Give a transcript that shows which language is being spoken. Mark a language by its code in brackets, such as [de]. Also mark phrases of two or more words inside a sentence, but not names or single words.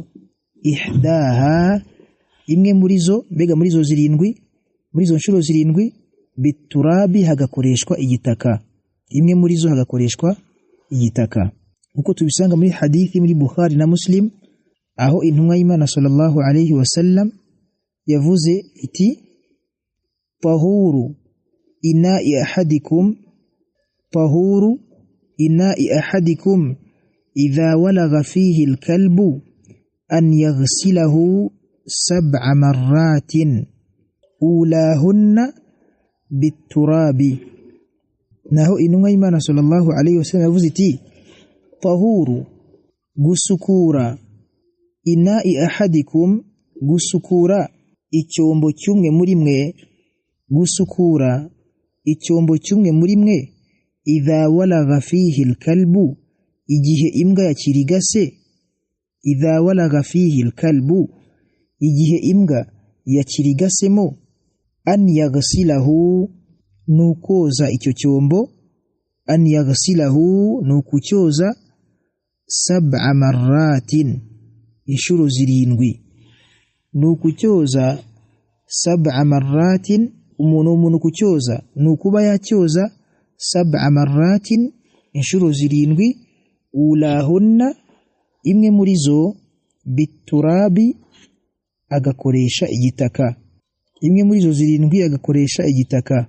[rw] Ihdaha, imwe muri zo, mbega muri zo 7, muri zo nshuro 7, biturabi hagakoreshwa igitaka. Imwe muri zo hagakoreshwa igitaka, uko tubisanga muri hadithi muri Bukhari na Muslim, aho intumwa y'Imana [ar] صلى الله عليه وسلم [rw] yavuze iti [ar] طهور إناء أحدكم طهور إناء أحدكم إذا ولغ فيه الكلب أن يغسله سبع مرات أولاهن بالتراب. [rw] Naho intumwa y'Imana [ar] صلى الله عليه وسلم [rw] yavuze iti tahuru, gusukura, [ar] إناء أحدكم, [rw] gusukura icyombo cyumwe muri mwe, gusukura icyombo cyumwe muri mwe, [ar] إذا ولغ فيه الكلب, [rw] igihe imbwa yakirigase. [ar] إذا ولغ فيه الكلب, [rw] igihe imbwa yakirigasemo. [ar] أن يغسله, [rw] nukoza icyo cyombo. [ar] أن يغسله, nukucyoza. [rw] 7 marratin, inshuro 7. Nukucyoza 7 marratin, umuntu kucyoza nukuba yacyoza 7 marratin, inshuro 7 ulahunna imwe muri zo biturabi agakoresha igitaka, imwe muri zo 7 agakoresha igitaka.